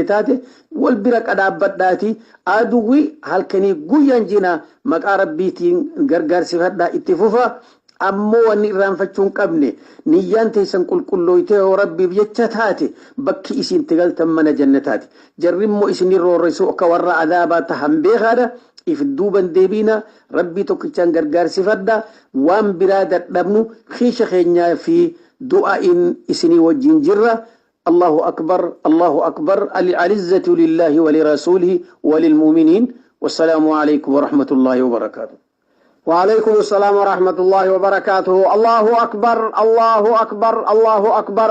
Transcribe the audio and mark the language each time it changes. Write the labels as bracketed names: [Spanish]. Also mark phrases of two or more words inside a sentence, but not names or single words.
[Oromo] taate wal bira qadhaabbadhaati aduwwi halkanii guyyaan jina maqaa rabbiitiin gargaarsifadhaa itti fufa ammoo wanni irraanfachuun qabne niyyaan teessan qulqullooytee yoo rabbiif jecha taate bakki isin tigaltan mana jannataati jarrimmoo isin roorrisu akka warra adaabaa tahan beekaadha if duuban deebiina rabbii tokkichaan gargaarsifadhaa waan biraa dadhabnu kiisha keenyaa fi du'aa'in isinii wajjin jirra. [Arabic] الله أكبر الله أكبر العزة لله ولرسوله وللمؤمنين والسلام عليكم ورحمة الله وبركاته. وعليكم السلام ورحمة الله وبركاته. الله أكبر الله أكبر الله أكبر.